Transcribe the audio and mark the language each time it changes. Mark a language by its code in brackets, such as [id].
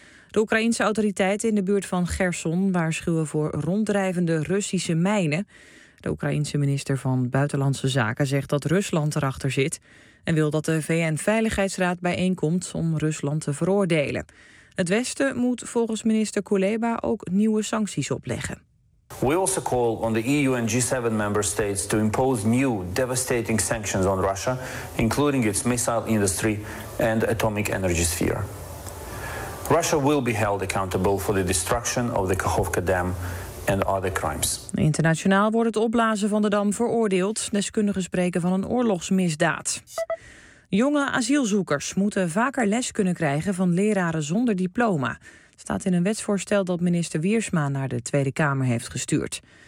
[nl] De Oekraïnse autoriteiten in de buurt van Gerson waarschuwen voor ronddrijvende Russische mijnen. De Oekraïnse minister van Buitenlandse Zaken zegt dat Rusland erachter zit en wil dat de VN-veiligheidsraad bijeenkomt om Rusland te veroordelen. Het Westen moet volgens minister Kuleba ook nieuwe sancties opleggen. [en] We also call on the EU and G7 member states to impose new devastating sanctions on Russia, including its missile industry and atomic energy sphere. Russia will be held accountable for the destruction of the Kachovka dam and other crimes. [nl] Internationaal wordt het opblazen van de dam veroordeeld. Deskundigen spreken van een oorlogsmisdaad. Jonge asielzoekers moeten vaker les kunnen krijgen van leraren zonder diploma. Het staat in een wetsvoorstel dat minister Wiersma naar de Tweede Kamer heeft gestuurd.